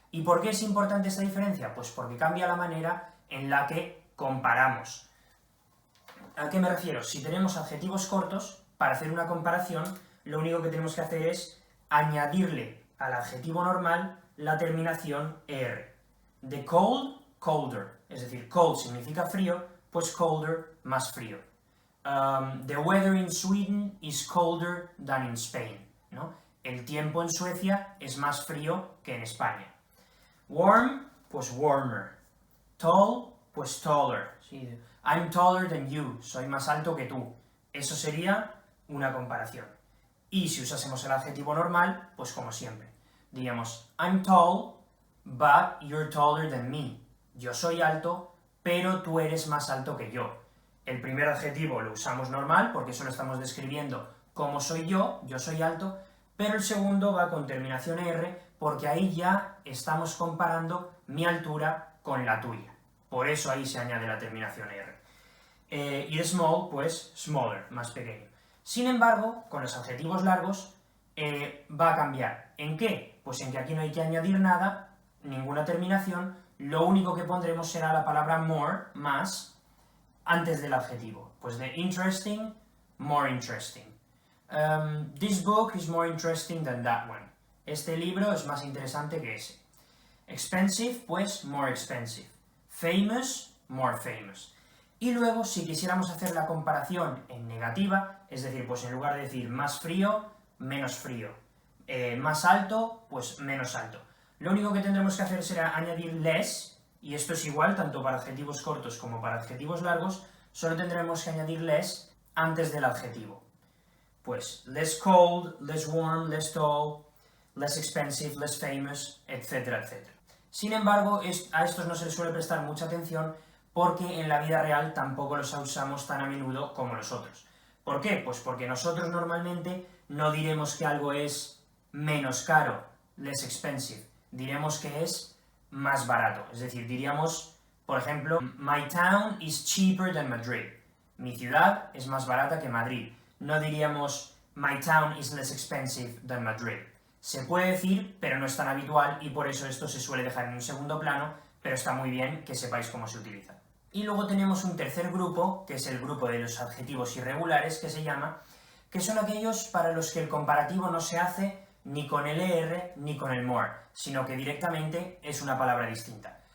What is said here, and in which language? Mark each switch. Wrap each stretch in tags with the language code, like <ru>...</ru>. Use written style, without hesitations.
<es>¿Y por qué es importante esta diferencia? Pues porque cambia la manera en la que comparamos. ¿A qué me refiero? Si tenemos adjetivos cortos, para hacer una comparación, lo único que tenemos que hacer es añadirle al adjetivo normal la terminación er. De cold, colder. Es decir, cold significa frío, pues colder, más frío.</es> <en>The weather in Sweden is colder than in Spain, ¿no?</en> <es>El tiempo en Suecia es más frío que en España. Warm, pues warmer. Tall, pues taller. ¿Sí?</es> <en>I'm taller than you,</en> <es>soy más alto que tú. Eso sería una comparación. Y si usásemos el adjetivo normal, pues como siempre.</es> <en>Diríamos, I'm tall, but you're taller than me.</en> <es>Yo soy alto, pero tú eres más alto que yo. El primer adjetivo lo usamos normal, porque solo estamos describiendo cómo soy yo soy alto, pero el segundo va con terminación R, porque ahí ya estamos comparando mi altura con la tuya. Por eso ahí se añade la terminación R. Y de small, pues smaller, más pequeño. Sin embargo, con los adjetivos largos va a cambiar. ¿En qué? Pues en que aquí no hay que añadir nada, ninguna terminación, lo único que pondremos será la palabra more, más, antes del adjetivo. Pues de interesting, more interesting.</es> <en>This book is more interesting than that one.</en> <es>Este libro es más interesante que ese. Expensive, pues more expensive. Famous, more famous. Y luego, si quisiéramos hacer la comparación en negativa, es decir, pues en lugar de decir más frío, menos frío. Más alto, pues menos alto. Lo único que tendremos que hacer será añadir less, y esto es igual tanto para adjetivos cortos como para adjetivos largos, solo tendremos que añadir less antes del adjetivo. Pues less cold, less warm, less tall, less expensive, less famous, etcétera, etcétera. Sin embargo, a estos no se les suele prestar mucha atención porque en la vida real tampoco los usamos tan a menudo como los otros. ¿Por qué? Pues porque nosotros normalmente no diremos que algo es menos caro, less expensive, diremos que es más barato. Es decir, diríamos, por ejemplo,</es> <en>my town is cheaper than Madrid.</en> <es>Mi ciudad es más barata que Madrid. No diríamos</es> <en>my town is less expensive than Madrid.</en> <es>Se puede decir, pero no es tan habitual y por eso esto se suele dejar en un segundo plano, pero está muy bien que sepáis cómo se utiliza. Y luego tenemos un tercer grupo, que es el grupo de los adjetivos irregulares, que se llama, que son aquellos para los que el comparativo no se hace ni con el ER ni con el more, sino que directamente es una palabra distinta.</es>